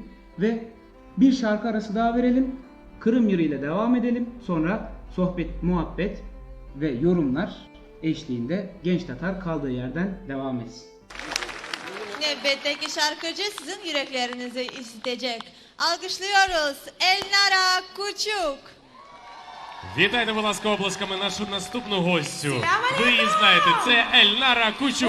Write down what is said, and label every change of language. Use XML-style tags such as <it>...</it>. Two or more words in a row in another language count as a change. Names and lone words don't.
<tr>Ve bir şarkı arası daha verelim. Kırım Yırı ile devam edelim. Sonra sohbet, muhabbet ve yorumlar eşliğinde Genç Tatar kaldığı yerden devam etsin. Nöbetteki şarkıcı sizin yüreklerinizi isteyecek. Alkışlıyoruz Elnara Кучук.</tr> <uk>Вітайте, будь ласка, оплесками нашу наступну гостю. Ви її знаєте, це Ельнара Кучук.</uk>